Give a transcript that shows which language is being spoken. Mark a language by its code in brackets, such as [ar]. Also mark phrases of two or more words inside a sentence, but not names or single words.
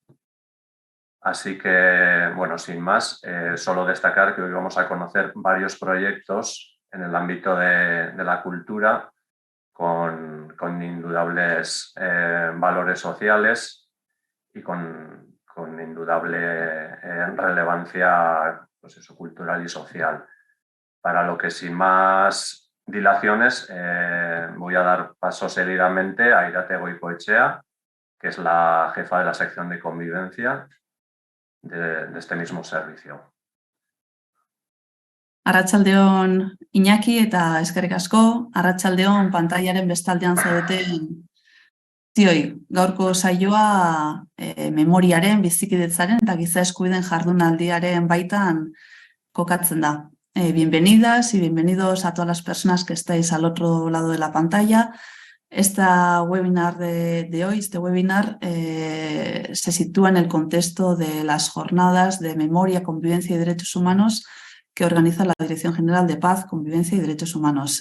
[es] Así que, bueno, sin más, solo destacar que hoy vamos a conocer varios proyectos en el ámbito de la cultura con indudables valores sociales y con indudable relevancia pues eso, cultural y social. Para lo que sin más dilaciones voy a dar paso seguidamente a Irate Goikoetxea, que es la jefa de la sección de convivencia de este mismo servicio. [eu] Arratsaldeon Iñaki eta eskerrik asko, arratsaldeon pantailaren bestaldean zaudeten zioi. Gaurko saioa memoriaren, bizikidetzaren eta giza eskubideen jardunaldiaren baitan kokatzen da. [es] Bienvenidas y bienvenidos a todas las personas que estáis al otro lado de la pantalla. Este webinar de hoy se sitúa en el contexto de las jornadas de memoria, convivencia y derechos humanos que organiza la Dirección General de Paz, Convivencia y Derechos Humanos.